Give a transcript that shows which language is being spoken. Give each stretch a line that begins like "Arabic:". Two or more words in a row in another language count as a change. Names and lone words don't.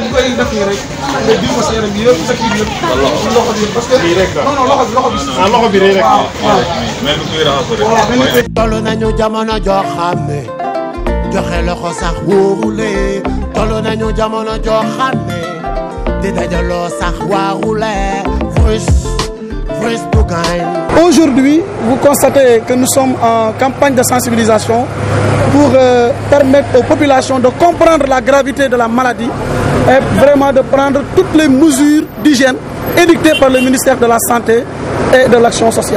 Wolof: bu koy def nii rek nga diw ko sa yaram bi yëpp sa kii bi yëpp. loxo bi parce que bii rek non non loxo bi. ah loxo bi rek. waaw même kuy raxas rek. toll nañu jamono joo xam ne joxe loxo sax wóorule toll nañu jamono joo xam ne di dajaloo sax waarule
English: first to gain.
French: Aujourd'hui, vous constatez que nous sommes en campagne de sensibilisation pour permettre aux populations de comprendre la gravité de la maladie et vraiment de prendre toutes les mesures d'hygiène édictées par le ministère de la Santé et de l'Action sociale.